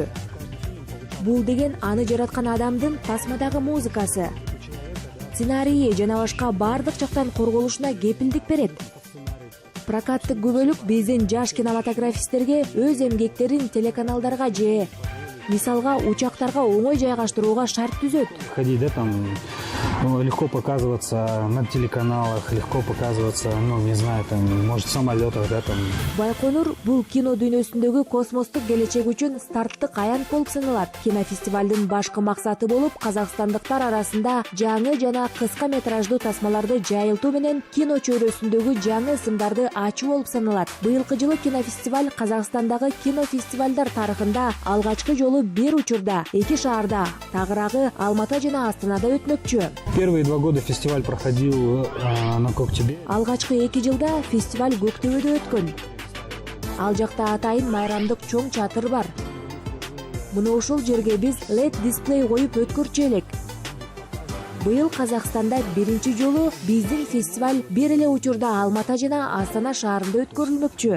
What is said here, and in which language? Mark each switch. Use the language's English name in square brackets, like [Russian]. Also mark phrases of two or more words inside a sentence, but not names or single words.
[Kyrgyz] Бул деген аны жараткан адамдын тасмадагы музыкасы, сценарийи жана башка бардык жактан корголушуна кепилдик берет. Прокаттык күбөлүк биздин жаш кинематографисттерге өз эмгектерин телеканалдарга же мисалга учактарга оңой жайгаштырууга шарт түзөт. [Russian] Ходить, да, там легко показываться на телеканалах, легко показываться, ну, не знаю, там, может, в самолетах, да, там. [Kyrgyz] Байконур бул кино дүйнөсүндөгү космостук келечек үчүн старттык аянт болуп саналат. Кинофестивалдын башкы максаты болуп казакстандыктар арасында жаңы жана кыска метраждуу тасмаларды жайылтуу менен кино чөйрөсүндөгү жаңы ысымдарды ачуу болуп саналат. Быйылкы жылы кинофестиваль Казакстандагы кинофестивалдар тарыхында алгачкы жолу бир учурда эки шаарда, тагыраагы Алматы жана Астанада өтмөкчү. [Russian] Первые 2 года фестиваль проходил на Коктебе. [Kyrgyz] Алгачкы 2 жылда фестиваль Көктөбөдө өткөн. Ал жакта атайын майрамдык чоң чатыр бар. Мына ушул жерге биз LED дисплей коюп өткөрчү элек. Быйыл Казакстанда биринчи жолу биздин фестиваль бир эле учурда Алматы жана Астана шаарында өткөрүлмөкчү.